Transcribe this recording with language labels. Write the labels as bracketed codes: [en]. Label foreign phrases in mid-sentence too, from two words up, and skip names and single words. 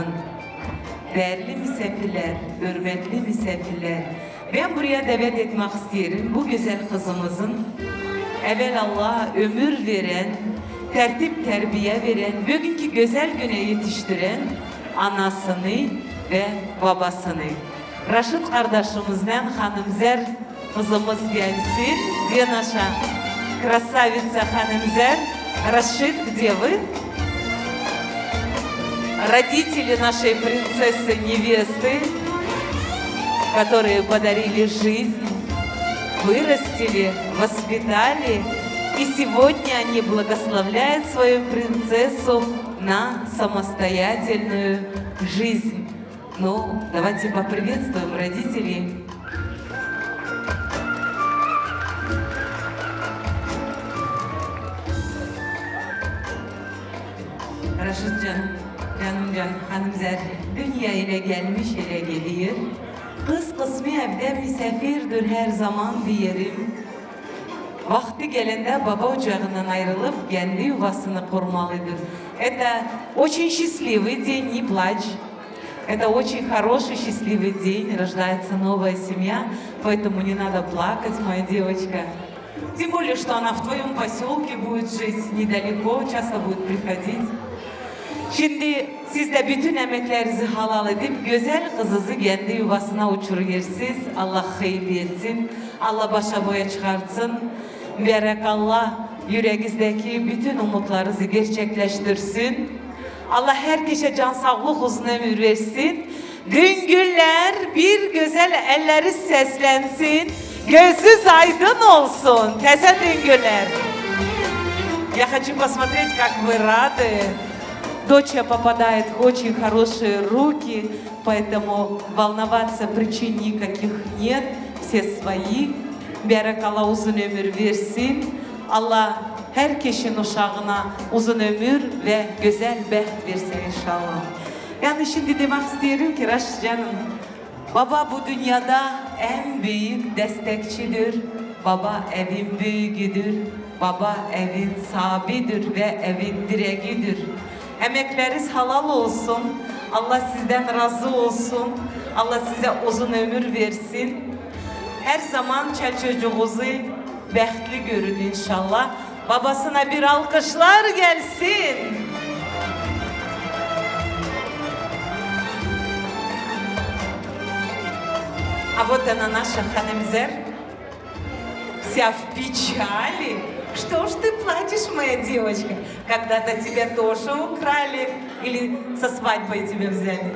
[crh] Değerli misafirler, hürmetli misafirler, ben buraya davet etmek isterim bu güzel kızımızın evvelallah ömür veren, tertip terbiye veren, bugünkü güzel güne yetiştiren anasını ve babasını. Raşit kardeşimizden Hanımzer kızımız gelsin. [ru] Где наша красавица Hanımzer? Рашид, где вы? Родители нашей принцессы-невесты, которые подарили жизнь, вырастили, воспитали, и сегодня они благословляют свою принцессу на самостоятельную жизнь. Ну, давайте поприветствуем родителей. [crh] Raşitcan, canımcan, Hanımzer dünya ile gelmiş ile geliyor. Kız kısmı evde misafirdir her zaman diyelim. Vakti gelende baba ocağından ayrılıp kendi yuvasını kurmalıdır. [ru] Это очень счастливый день, не плачь. Это очень хороший, счастливый день, рождается новая семья, поэтому не надо плакать, моя девочка. Тем более, что она в твоем поселке будет жить, недалеко, часто будет приходить. [crh] Şimdi siz de bütün emeklerinizi halal edip güzel kızınızı kendi yuvasına uçuruyorsunuz. Allah hayırlı etsin. Allah başa boya çıkartsın. Berekallah yüreğinizdeki bütün umutlarınızı gerçekleştirsin. Allah herkese can sağlık uzun ömür versin. Güngüller bir güzel elleri seslensin. Gözünüz aydın olsun. Teze Güngüller. [ru] Я хочу посмотреть, как вы рады. Доча попадает в очень хорошие руки, поэтому волноваться причин никаких нет. Все свои. [crh] Berekala uzun ömür versin. Allah herkesin uşağına uzun ömür ve güzel beht versin inşallah. Yani şimdi demek istiyorum ki Raşit canım, baba bu dünyada en büyük destekçidir. Baba evin büyüğüdür. Baba evin sahibidir ve evin direğidir. Emekleriniz halal olsun. Allah sizden razı olsun. Allah size uzun ömür versin. Her zaman çocuğunuzu behtli görün inşallah. Babasına bir alkışlar gelsin. [ru] А вот она наша Hanımzer. Вся в печали. Что ж ты плачешь, моя девочка? Когда-то тебя тоже украли или со свадьбой тебя взяли?